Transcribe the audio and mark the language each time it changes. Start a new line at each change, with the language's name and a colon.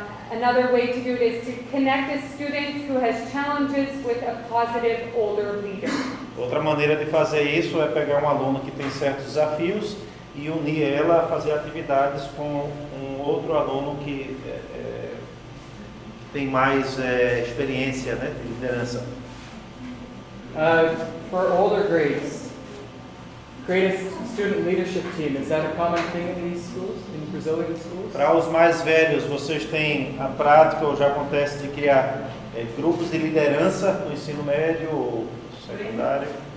English: Another way to do it is to connect a student who has challenges with a positive older leader.
Portuguese: Outra maneira de fazer isso é pegar um aluno que tem certos desafios e unir ela a fazer atividades com um outro aluno que tem mais experiência, né, de liderança.
English: For older grades, create a student leadership team. Is that a common thing in these schools, in Brazilian schools?
Portuguese: Para os mais velhos, vocês têm a prática, ou já acontece, de criar grupos de liderança no ensino médio ou secundário?